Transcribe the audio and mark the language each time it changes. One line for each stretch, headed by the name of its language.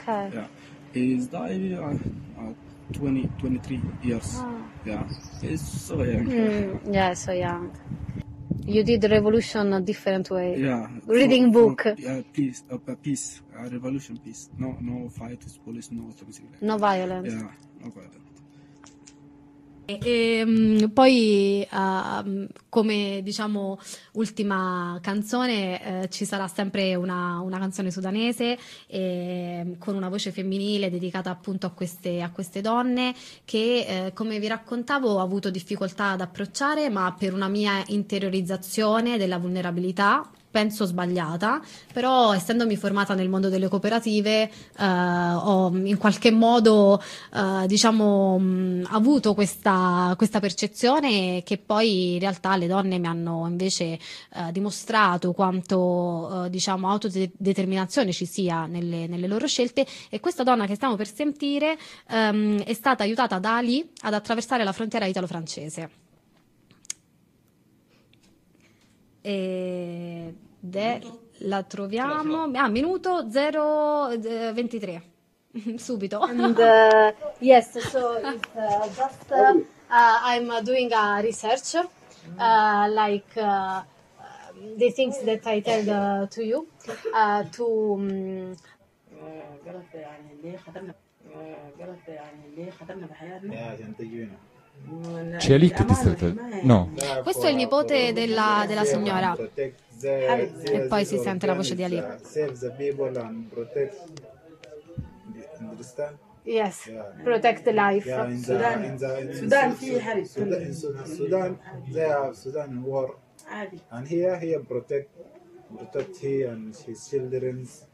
English: Yeah. He's died 23 years. Oh. Yeah. It's so young. Mm, yeah, so young. You did the revolution a different way. Yeah. Reading book. Yeah, peace. A revolution peace. No, no fight, police, no something like that. No violence. Yeah, no violence.
Italian: E poi come diciamo ultima canzone ci sarà sempre una canzone sudanese con una voce femminile dedicata appunto a queste donne che come vi raccontavo ho avuto difficoltà ad approcciare, ma per una mia interiorizzazione della vulnerabilità, penso sbagliata, però essendomi formata nel mondo delle cooperative ho in qualche modo diciamo avuto questa percezione, che poi in realtà le donne mi hanno invece dimostrato quanto diciamo autodeterminazione ci sia nelle loro scelte. E questa donna che stiamo per sentire è stata aiutata da Ali ad attraversare la frontiera italo-francese e la troviamo a minuto 0:23 subito.
English: And yes, so just I'm doing a research like the things that I tell to you to
Italian: c'è lì che ti stai... No. Questo è il nipote della signora. E poi si sente la voce di Ali.
English: Save the people and protect... Understand? Yes, protect the life. Sudan, Sudan, they have Sudan war. And here protect he and his children.